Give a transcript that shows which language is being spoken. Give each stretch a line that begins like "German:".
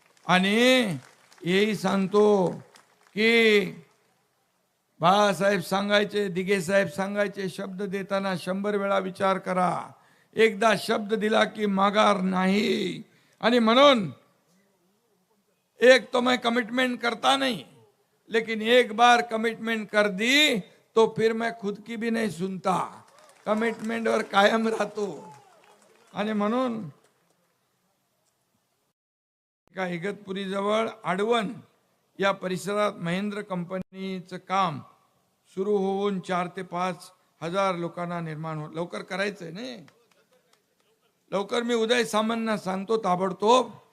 Marathi: आणि हेही सांगतो की बाळासाहेब सांगायचे, दिघे साहेब सांगायचे, शब्द देताना 100 वेळा विचार करा. एकदा शब्द दिला की माघार नाही. आणि म्हणून
Hindi: एक तो मैं कमिटमेंट करता नहीं, लेकिन एक बार कमिटमेंट कर दी तो फिर मैं खुद की भी नहीं सुनता,
Marathi: कमिटमेंट वर कायम राहतो. आणि म्हणून का इगतपुरी जवळ आडवण या परिसरात महेंद्र कंपनीचं काम सुरू होऊन 4 ते 5 हजार लोकांना निर्माण होत. लवकर करायचंय नाही, लवकर. मी उदय सामंतना सांगतो ताबडतोब.